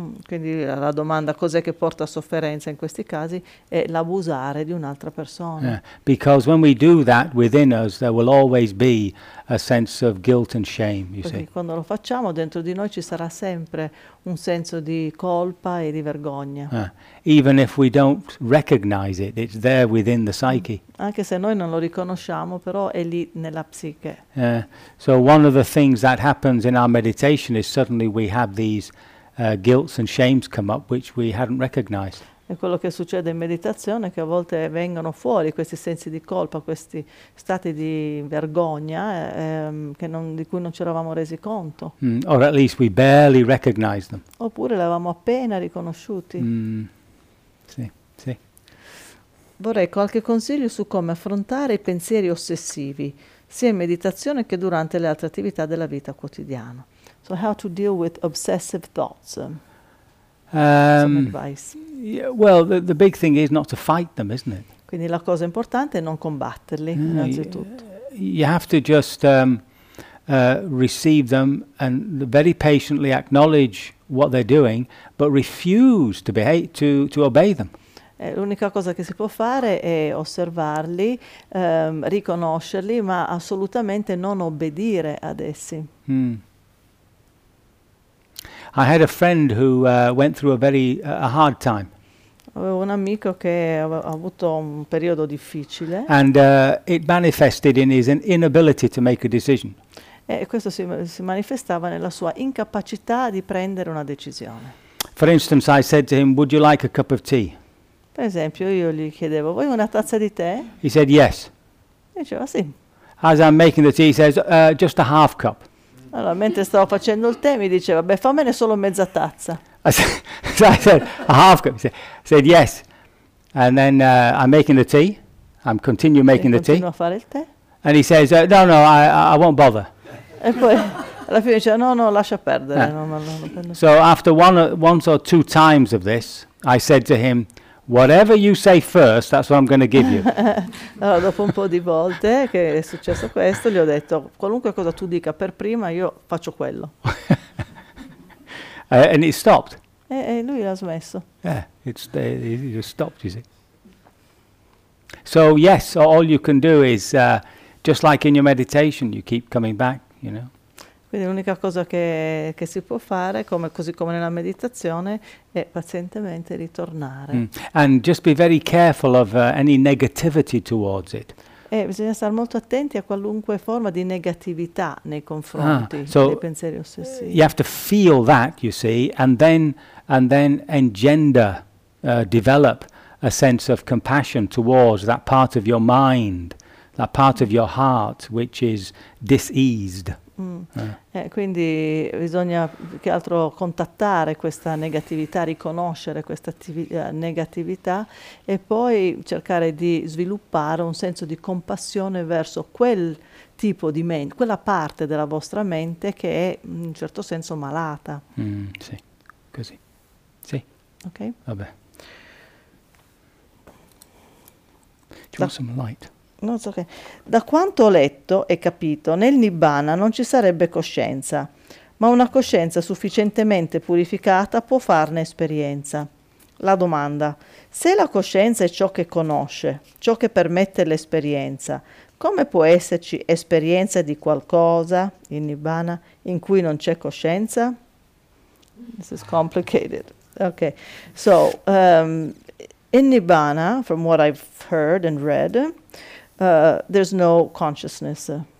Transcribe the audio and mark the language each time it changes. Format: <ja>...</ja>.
<it>Quindi la domanda cos'è che porta a sofferenza in questi casi è l'abusare di un'altra persona.</it> <en>Yeah. Because when we do that within us, there will always be a sense of guilt and shame. You</en> <it>Perché</it> <en>see.</en> <it>Quando lo facciamo dentro di noi ci sarà sempre un senso di colpa e di vergogna.</it> <en>Even if we don't recognize it, it's there within the psyche.</en> <it>Anche se noi non lo riconosciamo, però è lì nella psiche.</it> <en>So one of the things that happens in our meditation is suddenly we have these guilts and shames come up which we hadn't recognized.</en> <it>E quello che succede in meditazione è che a volte vengono fuori questi sensi di colpa, questi stati di vergogna che non, di cui non ci eravamo resi conto.</it> <en>Mm, or at least we barely recognized them.</en> <it>Oppure l'avevamo appena riconosciuti. Mm. Sì, sì. Vorrei qualche consiglio su come affrontare i pensieri ossessivi, sia in meditazione che durante le altre attività della vita quotidiana.</it> <en>So how to deal with obsessive thoughts? Some advice. Yeah, well, the big thing is not to fight them, isn't it?</en> <it>Quindi la cosa importante è non combatterli, innanzitutto.</it> <en>You have to just receive them and very patiently acknowledge what they're doing, but refuse to behave, to obey them.</en> <it>L'unica cosa che si può fare è osservarli, riconoscerli, ma assolutamente non obbedire ad essi. Mm.</it> <en>I had a friend who went through a very a hard time.</en> <it>Avevo un amico che ha avuto un periodo difficile.</it> <en>And it manifested in his inability to make a decision.</en> <it>E questo si manifestava nella sua incapacità di prendere una decisione.</it> <en>For instance, I said to him, "Would you like a cup of tea?"</en> <it>Per esempio, io gli chiedevo, "Vuoi una tazza di tè?"</it> <en>He said, "Yes."</en> <it>E diceva sì.</it> <en>As I'm making the tea, he says, "Just a half cup."</en> <it>Allora, mentre stavo facendo il tè, mi diceva, beh, fammene solo mezza tazza.</it> <en>I said, a half cup. He said, yes. And then I'm making the tea. I'm continue making the tea.</en> <it>A fare il tè.</it> <en>And he says, no, I won't bother.</en> <it>E poi, alla fine diceva, no, lascia perdere.</it> <en>Yeah. Non so after once or two times of this, I said to him, whatever you say first, that's what I'm going to give you.</en> <it>Allora, dopo un po' di volte che è successo questo, gli ho detto, qualunque cosa tu dica per prima, io faccio quello.</it> <en>And he stopped.</en> <it>E lui l'ha smesso.</it> <en>Yeah, he just stopped, you see. So, yes, all you can do is, just like in your meditation, you keep coming back, you know.</en> <it>Quindi l'unica cosa che si può fare, così come nella meditazione, è pazientemente ritornare. Mm.</it> <en>And just be very careful of any negativity towards it.</en> <it>E bisogna stare molto attenti a qualunque forma di negatività nei confronti dei pensieri ossessivi.</it> <en>You have to feel that, you see, and then engender, develop a sense of compassion towards that part of your mind, that part of your heart which is diseased.</en> <it>Quindi bisogna più che altro contattare questa negatività, riconoscere questa negatività e poi cercare di sviluppare un senso di compassione verso quel tipo di mente, quella parte della vostra mente che è in un certo senso malata. Sì, così. Sì.</it> <en>Ok. Vabbè. Do you want some light? No, it's okay.</en> <it>Da quanto ho letto e capito, nel Nibbana non ci sarebbe coscienza, ma una coscienza sufficientemente purificata può farne esperienza. La domanda: se la coscienza è ciò che conosce, ciò che permette l'esperienza, come può esserci esperienza di qualcosa in Nibbana in cui non c'è coscienza?</it> <en>This is complicated. Okay. So, in Nibbana, from what I've heard and read, there's no consciousness.</en>